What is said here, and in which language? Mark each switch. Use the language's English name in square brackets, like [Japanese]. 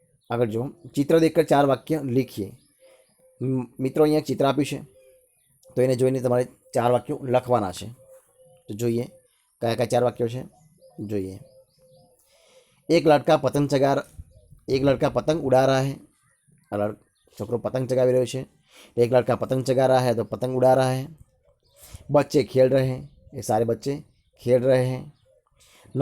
[Hindi] अगर जो चित्र देखकर 4 वाक्य लिखिए। [Gujarati] મિત્રો અહીંયા ચિત્ર આપ્યું છે તો એને જોઈને તમારે 4 વાક્યો લખવાના છે। તો જોઈએ કયા કયા 4 વાક્યો છે, જોઈએ। [Hindi] एक लड़का पतंग उड़ा रहा है। [Gujarati] छोकरो पतंग चगावी રહ્યો છે। [Hindi] एक लड़का पतंग चगा रहा है तो पतंग उड़ा रहा है। बच्चे खेल रहे हैं, ये सारे बच्चे खेल रहे हैं।